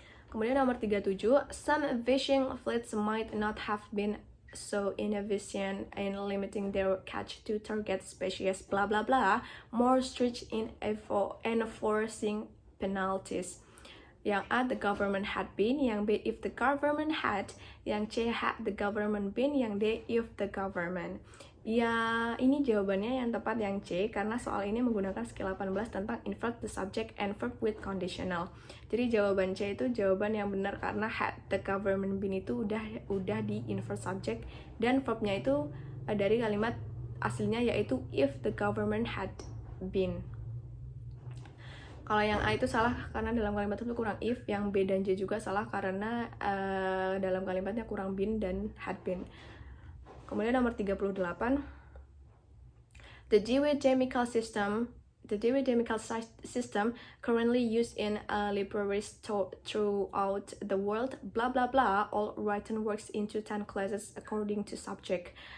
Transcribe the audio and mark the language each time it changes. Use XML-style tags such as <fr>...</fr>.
<id>Kemudian nomor 37,</id> <en>some fishing fleets might not have been so inefficient in limiting their catch to target species, blah blah blah, more strict in enforcing penalties.</en> <id>Yang A,</id> <en>the government had been.</en> <id>Yang B,</id> <en>if the government had. Yang C, had the government been. Yang D, if the government.</en> <id>Ya, ini jawabannya yang tepat yang C, karena soal ini menggunakan skill 18 tentang</id> <en>invert the subject and verb with conditional.</en> <id>Jadi jawaban C itu jawaban yang benar karena</id> <en>had the government been</en> <id>itu udah di invert subject dan verbnya itu dari kalimat aslinya yaitu</id> <en>if the government had been.</en> <id>Kalau yang A itu salah karena dalam kalimat itu kurang if, yang B dan J juga salah karena dalam kalimatnya kurang been dan had been. Kemudian nomor 38,</id> <en>the Dewey chemical system currently used in libraries throughout the world, blah blah blah, all written works into 10 classes according to subject.</en>